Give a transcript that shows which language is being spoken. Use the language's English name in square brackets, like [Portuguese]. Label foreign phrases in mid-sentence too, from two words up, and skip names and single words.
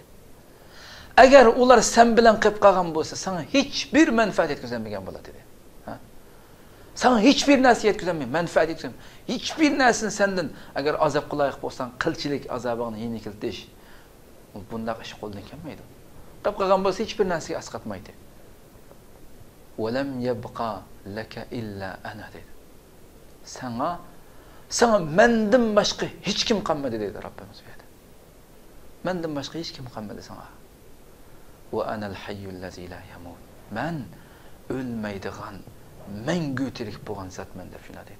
[Uzbek] Agar ular sen bilan qilib qolgan bo'lsa, sana hech bir manfaat yetkazmagan bo'ladi dedi. Sana hech bir narsa yetkazmaydi, manfaat yetkazmaydi. Hech bir narsani sendan agar azob qilaylik bo'lsan, qilchilik azobini yengiltish, bunday ish qo'ldan kelmaydi. Qilib qolgan bo'lsa hech bir narsaga asqatmaydi. [Arabic] "ولم يبق لك إلا أنا" dedi. [Uzbek] Sana mendan boshqa hech kim qolmadi dedi Rabbimiz bu yerda. Mendan boshqa hech kim qolmadi sana. [Arabic] "وأنا الحي الذي لا يموت." [Uzbek] Men o'lmaydigan, mangu tirik bo'lgan zatman deb shuna dedi.